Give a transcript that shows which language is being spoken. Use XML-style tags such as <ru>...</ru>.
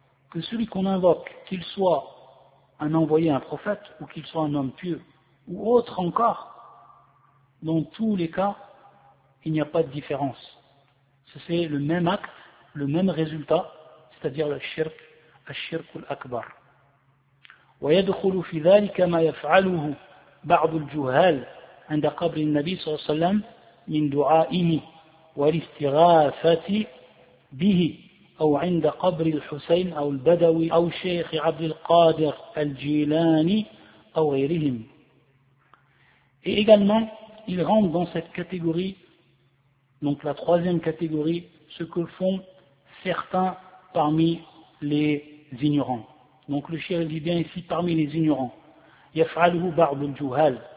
<fr>Que celui qu'on invoque, qu'il soit un envoyé, un prophète, ou qu'il soit un homme pieux, ou autre encore, dans tous les cas, il n'y a pas de différence. C'est le même acte, le même résultat, c'est-à-dire le shirk, al-shirk al-akbar.</fr> <ar>وَيَدْخُلُ فِي ذَلِكَ مَا يَفْعَلُهُ بَعْضُ الْجُهَالِ عند قبر النبي صلى الله عليه وسلم من دعائه والاستغاثة به أو عند قبر الحسين أو البدوي أو شيخ عبد القادر الجيلاني أو غيرهم.</ar> <fr>Et également, il rentre dans cette catégorie. Donc la troisième catégorie, ce que font certains parmi les ignorants. Donc le shirk dit bien ici parmi les ignorants.</fr> <ar>يَفْعَلُهُ بَعْضُ الْجُهَالِ.</ar>